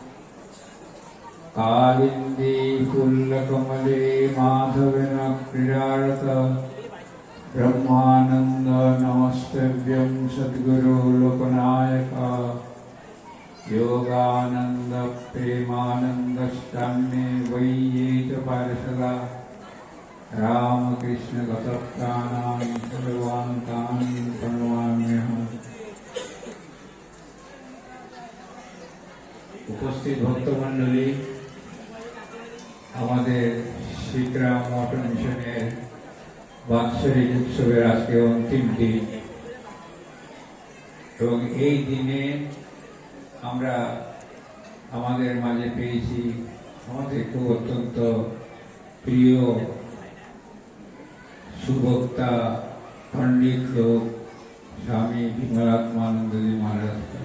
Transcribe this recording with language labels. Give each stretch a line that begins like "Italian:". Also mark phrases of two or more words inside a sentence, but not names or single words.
Sanskrit: कालिन्दे फुल्लकमले माधवेन क्रीडारत ब्रह्मानंद नमस्तव्यं सद्गुरु लोकनायक योगानंद प्रेमानंदष्टान्ये वैयेत पार्षदा रामकृष्ण गतप्राणां सर्वान्तां प्रणमाम्यहम्।
Bangla: উপস্থিত ভক্তমণ্ডলী, আমাদের শিখরাম মঠ মিশনের বাৎসরিক উৎসবের আজকে অন্তিম দিন এবং এই দিনে আমরা আমাদের মাঝে পেয়েছি আমাদের খুব অত্যন্ত প্রিয় সুবক্তা পণ্ডিত লোক স্বামী বিমলাত্মানন্দজি মহারাজ।